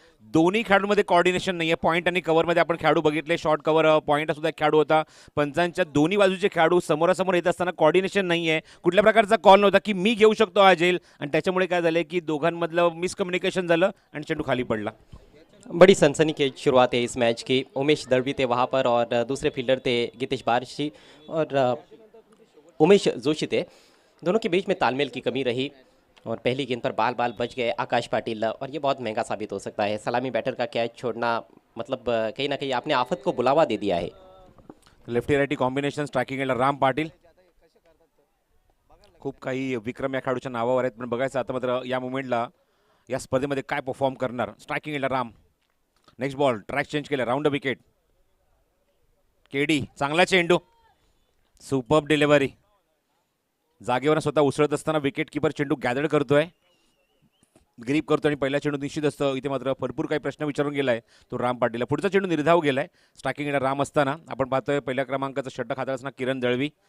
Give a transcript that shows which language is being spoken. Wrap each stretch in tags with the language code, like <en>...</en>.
<mr>दोन्ही खेळाडूंमध्ये कोऑर्डिनेशन नाहीये। पॉईंट आणि कव्हरमध्ये आपण खेळाडू बघितले, शॉर्ट कव्हर पॉईंट सुद्धा खेळाडू होता। पंचांच्या दोन्ही बाजूचे खेळाडू समोरासमोर येत असताना कोऑर्डिनेशन नाहीये, कुठल्या प्रकारचा कॉल नव्हता की मी घेऊ शकतो हा झेल, आणि त्याच्यामुळे काय झालं की दोघांमधलं मिसकम्युनिकेशन झालं आणि चेंडू खाली पडला।</mr> <hi>बड़ी सनसनी की शुरुआत है इस मैच की। उमेश दळवी थे वहाँ पर और दूसरे फील्डर थे गीतेश बारशी और उमेश जोशी थे। दोनों के बीच में तालमेल की कमी रही और पहली गेंद पर बाल बाल बच गए आकाश पाटिल, और ये बहुत महंगा साबित हो सकता है। सलामी बैटर का कैच छोड़ना मतलब कहीं ना कहीं आपने आफत को बुलावा दे दिया है।</hi> <mr>लेफ्टी राइटी कॉम्बिनेशन स्ट्रायकिंग एंडला राम पाटील। खूप काही विक्रम या खेळाडूच्या नावावर आहेत, पण बघायचं आता मात्र या मुवमेंटला या स्पर्धेमध्ये काय परफॉर्म करणार। स्ट्रायकिंग एंडला Ram. Next ball track change केला, राउंड विकेट। केडी चांगला चेंडू, सुपर्ब डिलिव्हरी। जागेवर स्वतः उसळत असताना विकेट कीपर चेंडू गॅदर करतोय, ग्रीप करतोय आणि पहिला चेंडू निश्चित असतं। इथे मात्र भरपूर काही प्रश्न विचारून गेलाय तो राम पाटीलला। पुढचा चेंडू निर्धाव गेलाय। स्ट्रायकिंग एंडला राम असताना आपण पाहतोय पहिल्या क्रमांकाचा षटक हातात असताना किरण दळवी।</mr>